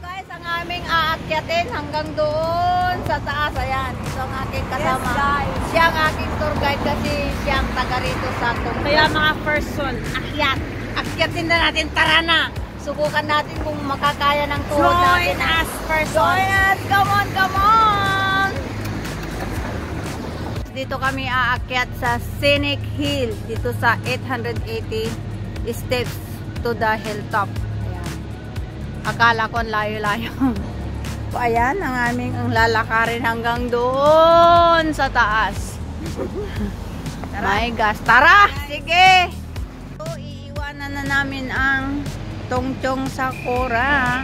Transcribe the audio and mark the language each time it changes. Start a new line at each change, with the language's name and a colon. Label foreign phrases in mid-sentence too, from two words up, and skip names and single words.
Filipino: Ang aming aakyatin hanggang doon sa taas. Ayan, ito ang aking kasama.
English: Yes, guys.
Filipino: Siya ang aking
English: tour guide
Filipino: kasi siya ang taga rito sa Tungchong. Kaya mga person, akyat. Akyatin na natin, tara na. Subukan natin kung makakaya ng tuhod natin.
English: Join us, person. Join us, come on, come on.
Filipino: Dito kami aakyat sa Scenic Hill. Dito sa
English: 880 steps to the hilltop.
Filipino: Akala ko ang layo-layo. So, ayan, ang aming lalakarin hanggang doon sa taas.
English: My gosh.
Filipino: Tara! Sige! So, iiwanan na namin ang Tungchong Sakura.